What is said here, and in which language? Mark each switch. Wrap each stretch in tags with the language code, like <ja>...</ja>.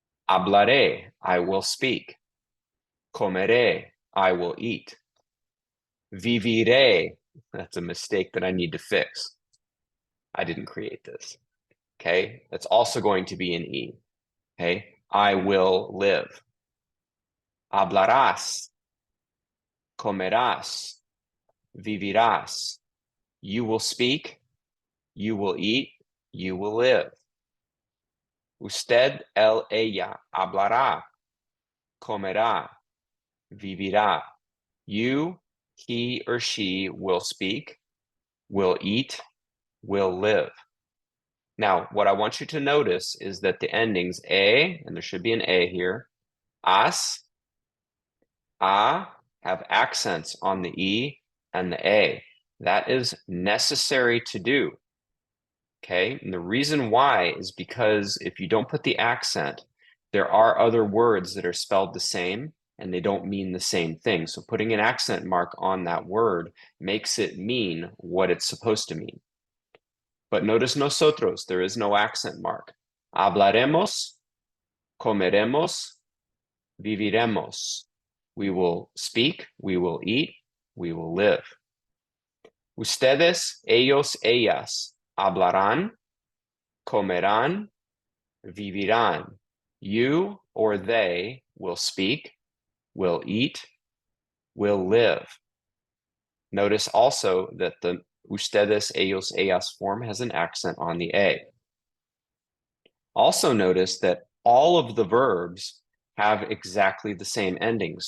<en>Hablaré, I will speak. Comeré, I will eat. Viviré, that's a mistake that I need to fix. I didn't create this. Okay, that's also going to be an E. Okay, I will live.</en> <es>Hablarás, comerás, vivirás.</es> <en>You will speak, you will eat, you will live.</en> <es>Usted, él, ella, hablará, comerá, vivirá.</es> <en>You, he or she will speak, will eat, will live. Now, what I want you to notice is that the endings a, and there should be an a here, as, a, have accents on the e and the a. That is necessary to do. Okay, and the reason why is because if you don't put the accent, there are other words that are spelled the same and they don't mean the same thing. So putting an accent mark on that word makes it mean what it's supposed to mean. But notice nosotros, there is no accent mark.</en> <es>Hablaremos, comeremos, viviremos.</es> <en>We will speak, we will eat, we will live.</en> <es>Ustedes, ellos, ellas, hablarán, comerán, vivirán.</es> <en>You or they will speak, will eat, will live. Notice also that the ustedes, ellos, ellas form has an accent on the A. Also notice that all of the verbs have exactly the same endings.</en>